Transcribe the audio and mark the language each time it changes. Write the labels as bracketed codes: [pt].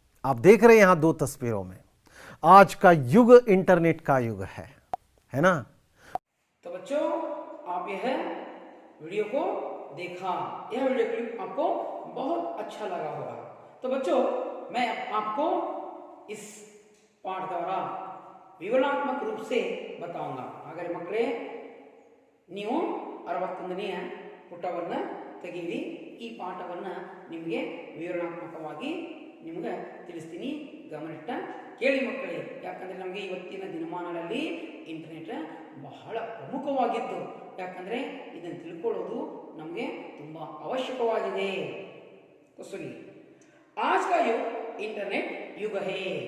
[hi] आप देख रहे हैं यहाँ दो तस्वीरों में, आज का युग इंटरनेट का युग है ना। तो बच्चों, आप यह वीडियो को देखा, यह वीडियो क्लिप आपको बहुत अच्छा लगा होगा। तो बच्चों, मैं आपको इस पाठ द्वारा विवरणात्मक रूप से बताऊंगा। [kn] ಹಾಗಾದ್ರೆ ಮಕ್ಕಳೇ, ನೀವು 61ನೇ ಪುಟವನ್ನು ತೆಗೆಯಿರಿ. ಈ ಪಾಠವನ್ನು ನಿಮಗೆ ವಿವರಣಾತ್ಮಕವಾಗಿ ನಿಮಗೆ ತಿಳಿಸ್ತೀನಿ, ಗಮನಿಟ್ಟ ಕೇಳಿ ಮಕ್ಕಳೇ. ಯಾಕಂದರೆ ನಮಗೆ ಇವತ್ತಿನ ದಿನಮಾನಗಳಲ್ಲಿ ಇಂಟರ್ನೆಟ್ ಬಹಳ ಪ್ರಮುಖವಾಗಿದ್ದು, ಯಾಕಂದರೆ ಇದನ್ನು ತಿಳ್ಕೊಳ್ಳೋದು ನಮಗೆ ತುಂಬ ಅವಶ್ಯಕವಾಗಿದೆ. [hi] तो सुनिए, आज का युग इंटरनेट युग है.